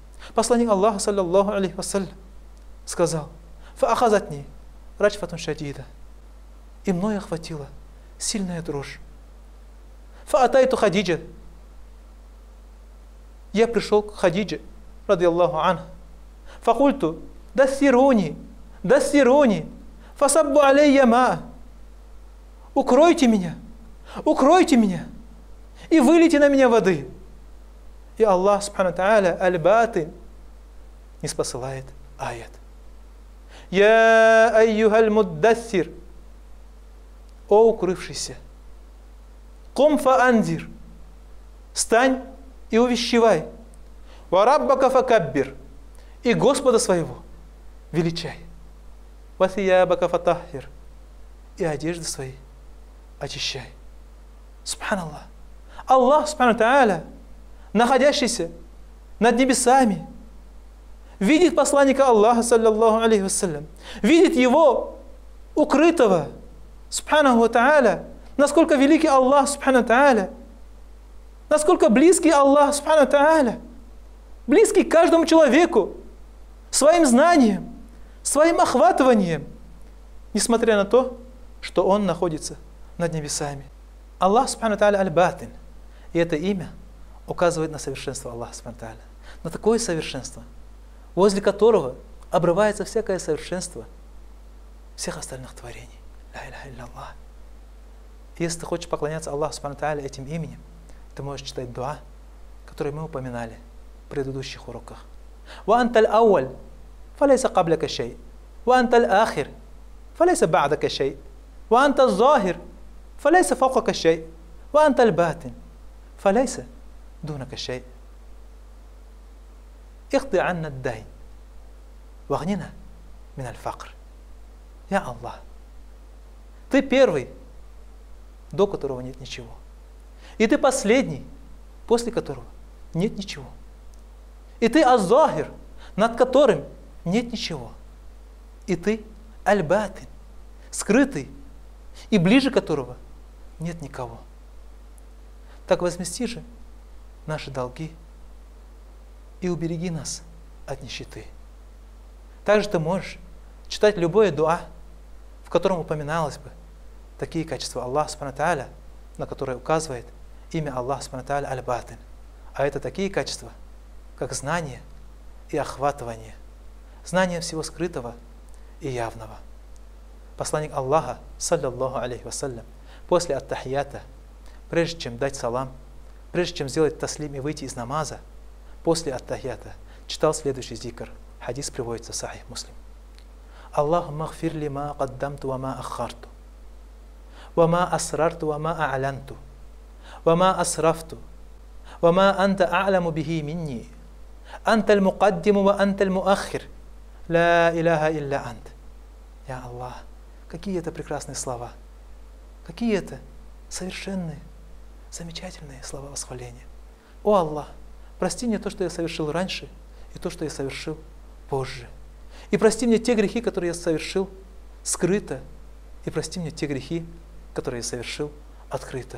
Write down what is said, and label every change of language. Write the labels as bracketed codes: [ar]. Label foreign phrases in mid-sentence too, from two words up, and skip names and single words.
[ru] Посланник Аллаха, [ar] صلى الله عليه وسلم, сказал: «فأخذتني رجفة شديدة». [ru] И мной охватила сильная дрожь. [ar] «فأتيت خديجة». [ru] Я пришел к Хадидже, [ar] رضي الله عنها. «فقلت دثروني دثروني فصبوا علي ماء». [ru] Укройте меня, и вылейте на меня воды. И Аллах, [ar] سبحانه تعالى, [ru] аль-Батин, не спосылает аят. [ar] «يا أيها المدثر», [ru] о укрывшийся, [ar] «قم فأنذر», [ru] стань и увещевай, [ar] «وربك فكبر», [ru] и Господа своего величай, [ar] «وثيابك فطهر», [ru] и одежды свои очищай. Субханаллах. Аллах, [ar] سبحانه تعالى, [ru] находящийся над небесами, видит посланника Аллаха, [ar] صلى الله عليه وسلم, [ru] видит его укрытого, [ar] سبحانه وتعالى, [ru] насколько великий Аллах, [ar] سبحانه تعالى, [ru] насколько близкий Аллах, [ar] سبحانه تعالى, [ru] близкий к каждому человеку, своим знанием, своим охватыванием, несмотря на то, что он находится над небесами. Аллах, [ar] سبحانه تعالى, [ru] аль-Батин. И это имя указывает на совершенство Аллаха, [ar] سبحانه تعالى, [ru] на такое совершенство, возле которого обрывается всякое совершенство всех остальных творений. [ar] لا إله إلا الله. [ru] Если ты хочешь поклоняться Аллаху, [ar] سبحانه تعالى, [ru] этим именем, ты можешь читать дуа, который мы упоминали в предыдущих уроках. [ar] «وأنت الأول فليس قبلك شيء وأنت الآخر فليس بعدك شيء وأنت الظاهر فليس فوقك شيء وأنت الباطن فليس دونك شيء. اقض عنا الدين وأغننا من الفقر». [ru] Я Аллах, ты первый, до которого нет ничего. И ты последний, после которого нет ничего. И ты аз-захир, над которым нет ничего. И ты аль-Батин, скрытый, и ближе которого нет никого. так возмести же наши долги и убереги нас от нищеты. Также ты можешь читать любое дуа, в котором упоминалось бы такие качества Аллаха [ar] سبحانه تعالى, [ru] на которые указывает имя Аллаха [ar] سبحانه تعالى [ru] аль-Батин. А это такие качества, как знание и охватывание, знание всего скрытого и явного. Посланник Аллаха, [ar] صلى الله عليه وسلم, [ru] после ат-тахията, прежде чем дать салам, прежде чем сделать таслим и выйти из намаза, после ат-тахията читал следующий зикр. Хадис приводится в Сахих Муслим. [ar] اللهم اغفر لي ما قدمت وما أخرت وما أسررت وما أعلنت وما أسرفت وما أنت أعلم به مني أنت المقدم وأنت المؤخر لا إله إلا أنت. [ru] Я Аллах, какие это прекрасные слова, какие это совершенные, замечательные слова восхваления. О Аллах, прости мне то, что я совершил раньше, и то, что я совершил позже. И прости мне те грехи, которые я совершил скрыто, и прости мне те грехи, которые я совершил открыто.